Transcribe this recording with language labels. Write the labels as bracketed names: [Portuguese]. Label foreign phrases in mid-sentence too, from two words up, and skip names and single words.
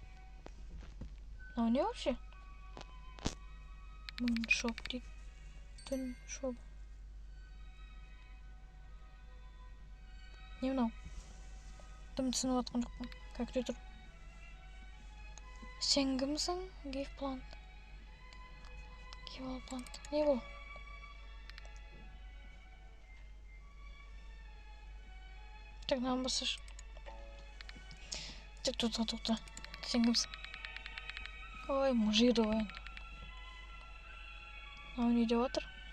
[Kazakh] Мынау не вообще? Шоп дейді. Түн шоп. Не мынау? Дым түсініп атқан жоқпын. Как тұр? Сен кімсің? [English] Give plant. Give all plant. [Kazakh] Не бұл? Так, нам басыш. Так, тоқта. Сен кімсің? Ой, мұжиды ғой. Мынау не деп отыр?